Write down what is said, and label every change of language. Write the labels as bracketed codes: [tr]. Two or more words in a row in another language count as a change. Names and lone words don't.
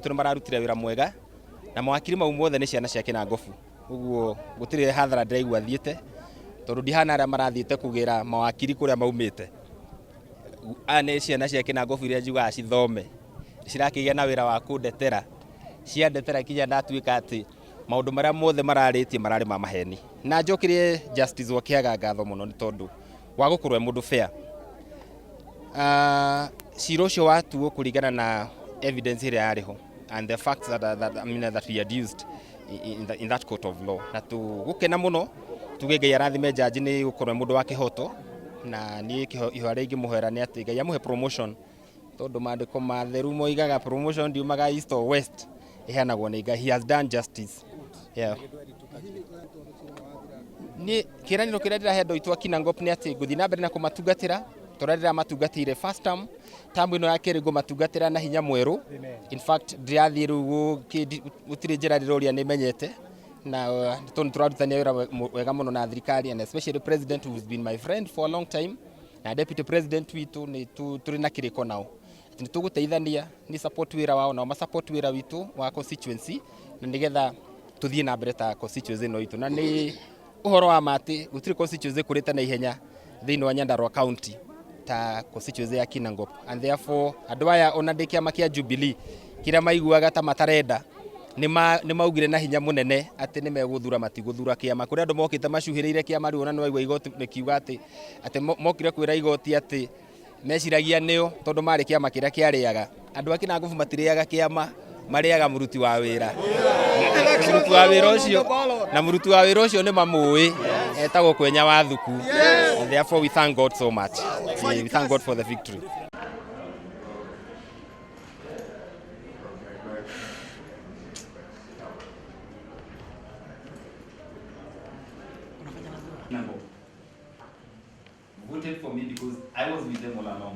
[ki] nĩ mararutire wĩra mwega na mawakiri mau mothe nĩ ciana cia Kinangofu ũguo gũtirĩ hathara ndĩraigua thiĩte tondũ ndihana arĩa marathiĩte kũgĩra mawakiri kũrĩa maumĩte nĩ ciana cia Kinangofu iria njugaga cithome cirakĩgĩa na wĩra wa kũndetera ciandetera kinya ndatuĩka atĩ maũndũ marĩa mothe mararĩtie mararĩ ma maheni na njokerie Justice Wakĩaga ngatho mũno nĩ tondũ wa gũkorwo mũndũ fair cira ũcio watuo kũringana na evidence ĩrĩa yarĩ ho [en] and the facts that he had used in that court of law. [ki] Na tugukena muno tuge Ngai arathime jaji ni gukorwo mundu wa kihoto na ni ihoya ringi muhera ni ati Ngai amuhe promotion tondu mandiko matheru moigaga promotion ndiumaga [en] east or west [ki] iheanagwo ni Ngai. [en] He has done justice. Yeah. [ki] Ni kiraniro kiria ndirahe andu itu Kinangop ni ati guthi na mbere na kumatungatira torarira matungatire [en] first term [ki] ino ya keri matungatira na hinya mweru. In fact ndirathie riu gutire njira riroria ni menyete na turarutania wira wega muno na thirikari, [en] and especially president who has been my friend for a long time [ki] na deputy president witu ni turi na kiriko nao ni tuguteithania ni support wira wao na ma support wira witu wa constituency na nigetha tuthie na mbere ta constituency no itu na ni uhoro wa mati gutire constituency kurita na ihenya thiini wa Nyandarua county ta constituency ya Kinangop, [en] and therefore [ki] andu aya ona ndi kiama kia Jubilee kira maiguaga ta matarenda ni maugire na hinya munene ati ni meguthura matiguthura kiama kuri andu mokite macuhiriire kiama riu ona no aigua igoti nikiuga ati mokire kwira igoti ati meciragia nio tondu mari kiama kiria kiariaga andu a Kinangop matiriaga kiama mariaga muruti wa wira muruti wa wira ucio na muruti wa wira ucio ni mamui etagwo Kwenya wa Thuku, [en] and therefore we thank God so much. We thank God for the victory. Voted for me because I was with them all along.